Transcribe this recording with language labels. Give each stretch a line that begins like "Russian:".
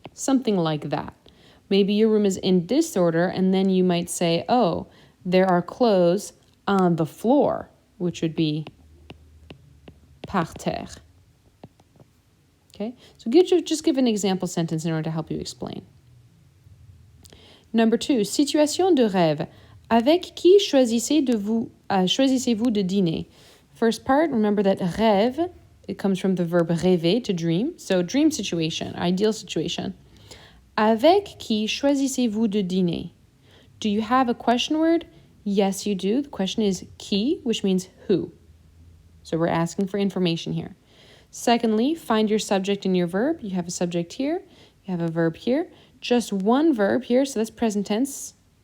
English: Something like that. Maybe your room is in disorder, and then you might say, oh, there are clothes on the floor, which would be
French: par terre.
English: Okay, so just give an example sentence in order to help you explain. Number 2,
French: situation de rêve. Avec qui choisissez-vous de dîner?
English: First part, remember that rêve, it comes from the verb rêver, to dream. So dream situation, ideal situation.
French: Avec qui choisissez-vous de dîner?
English: Do you have a question word? Yes, you do. The question is qui, which means who. So we're asking for information here. Secondly, find your subject and your verb. You have a subject here. You have a verb here. Just one verb here, so that's present tense.